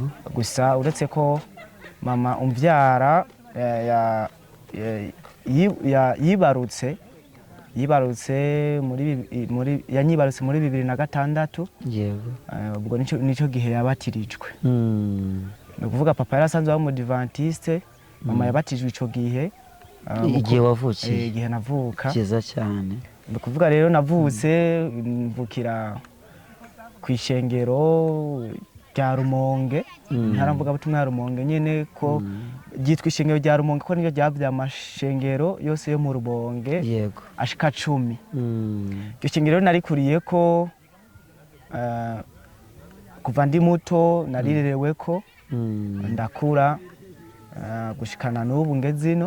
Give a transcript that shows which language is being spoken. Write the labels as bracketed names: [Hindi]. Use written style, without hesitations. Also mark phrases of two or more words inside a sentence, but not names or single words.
[Rundi] Gusa uretse ko mama umbyara yibarutse yanyibarutse muri 2006. Yego. Ubwo nico gihe yabatirijwe. No kuvuga papa yarasanzwe aba mu Adventiste, mama yabatijwe ico gihe. Igihe wavukiye? Igihe navuka. Cyiza cyane. No kuvuga rero navutse mvukira ku ishengero rya Rumonge. Ntaramvuga butumwa Rumonge nyene ko ryitwa ishengero rya Rumonge ko niryo ryavya amashengero yose yo mu Rumonge. Yego. Ashika 10. Iryo shengero narikuriye ko kuva ndi muto narirereweko ndakura gushikana n'ubu ngezino.